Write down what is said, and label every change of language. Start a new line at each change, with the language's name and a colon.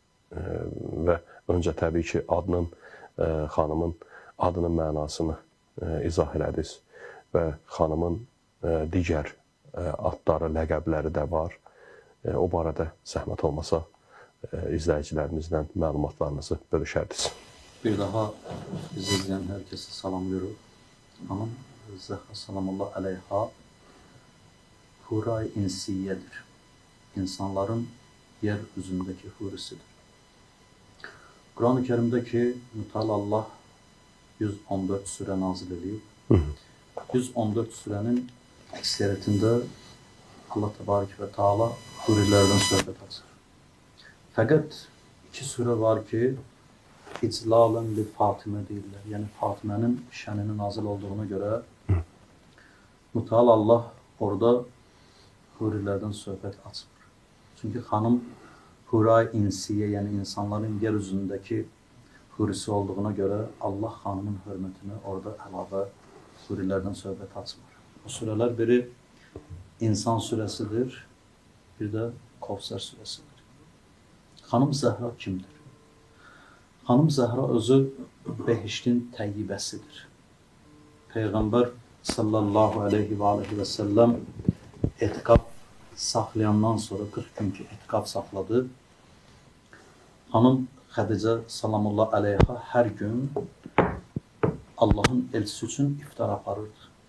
Azerbaijani: Və öncə təbii ki, xanımın adının mənasını izah elədiniz və xanımın digər adları, ləqəbləri də var. O barədə zəhmət olmasa izləyicilərimizdən məlumatlarınızı bölüşərdiniz.
Turkish: Bir daha bizi izleyen herkese salamlıyoruz. Hanım Zəhra salamullah əleyha Hura-i İnsiyyedir. İnsanların yeryüzündeki hurisidir. Kur'an-ı Kerim'deki Müteala Allah 114 süre
Azerbaijani: nazil edilib.
Turkish: 114 sürenin ekseriyetinde Allah Tebarek ve Teala hurilerden
Azerbaijani: söhbət açır.
Turkish: Fakat iki süre var ki İclalen li Fatimə
Azerbaijani: deyirlər. Yəni Fatimənin şəninin nazil olduğuna görə Müteala Allah orada hurilerden söhbət açmır.
Turkish: Çünkü hanım Hura-i İnsiye, yani insanların yeryüzündeki hurisi olduğuna göre Allah hanımın hürmetini
Azerbaijani: orada əlavə hurilerden söhbət açmır.
Turkish: O süreler biri İnsan suresidir, bir de Kevser suresidir.
Azerbaijani: Hanım Zəhra kimdir? Hanım Zəhra özü behiştin təyyibəsidir. Peygamber sallallahu aleyhi ve sellem etikaf saxlayandan sonra 40 günkü etikaf saxladı. Hanım Xədicə salamullah aleyha hər gün Allah'ın elçisi üçün iftar aparırdı.